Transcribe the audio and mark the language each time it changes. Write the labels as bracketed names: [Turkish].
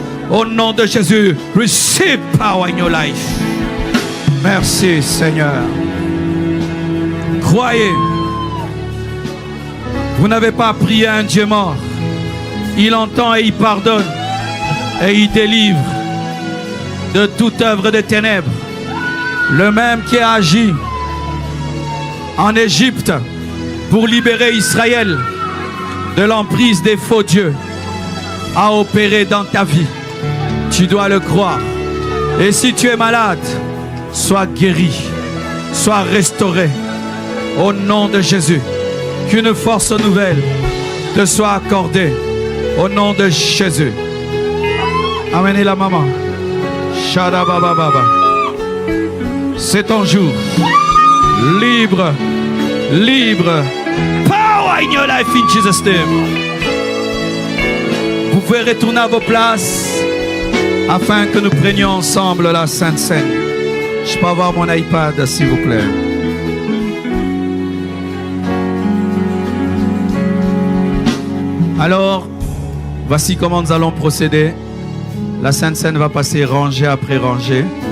[French] Au nom de Jésus, [English] receive power in your life. [French] Merci Seigneur. Croyez, vous n'avez pas prié à un Dieu mort. Il entend et il pardonne et il délivre de toute œuvre de ténèbres. Le même qui a agi en Égypte pour libérer Israël de l'emprise des faux dieux a opéré dans ta vie. Tu dois le croire. Et si tu es malade, sois guéri, sois restauré. Au nom de Jésus, qu'une force nouvelle te soit accordée. Au nom de Jésus. Amenez la maman. Shadabababa. C'est ton jour. Libre. Libre. [English] Power in your life in Jesus' name. [French] Vous pouvez retourner à vos places afin que nous prenions ensemble la Sainte Seine. Je peux avoir mon iPad, s'il vous plaît. Alors, voici comment nous allons procéder. La Sainte Seine va passer rangée après rangée.